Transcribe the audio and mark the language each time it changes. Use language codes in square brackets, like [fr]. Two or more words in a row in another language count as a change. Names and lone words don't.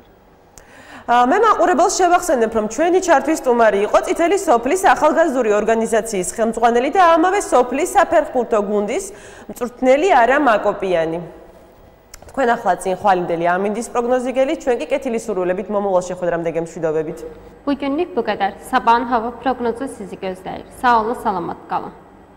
[ka] მე მაყურებელს შევახსენებ, რომ ჩვენი ჩართვის სტუმარი იყო წითელი სოფლის ახალგაზრდული ორგანიზაციის ხელმძღვანელი და ამავე სოფლის საფეხბურთო გუნდის მწვრთნელი არა მაკოპიანი. თქვენ ახლა წინ ხვალინდელი ამინდის პროგნოზიგელი, ჩვენ კი კეთილი სურვილებით მომავალ შეხვედრამდე გემშვიდობებით. [az] Bugünlük bu kadar. Sabahın hava prognozu sizi gözler. Sağ olun, salamat kalın.